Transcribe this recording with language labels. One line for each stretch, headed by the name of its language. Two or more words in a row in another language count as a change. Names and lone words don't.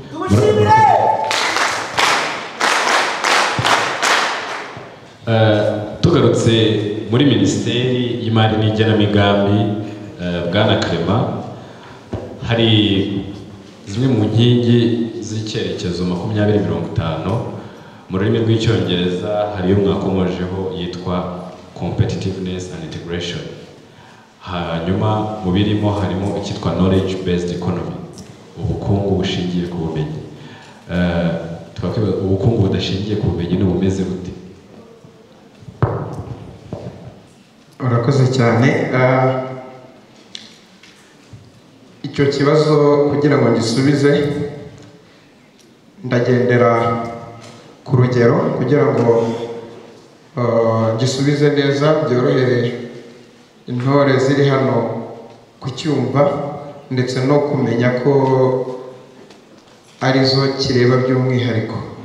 Kinyarwanda: tugarutse muri minisiteri y'imari n'igenamigambi bwana Clement, hari zimwe mu nkingi z'icyerekezo 2050 mu rurimi rw'icyongereza hari iyo mwakomojeho yitwa
English: competitiveness and integration.
Kinyarwanda: Hanyuma mu birimo harimo icyitwa
English: knowledge based economy,
Kinyarwanda: ubukungu bushingiye ku bumenyi. Ubukungu budashingiye ku bumenyi n'ubumeze gute? Urakoze cyane. Icyo kibazo kugira ngo ngisubize ndagendera ku rugero kugira ngo gisubize neza byorohere intore ziri hano kucyumva ndetse no kumenya ko arizo kireba by'umwihariko.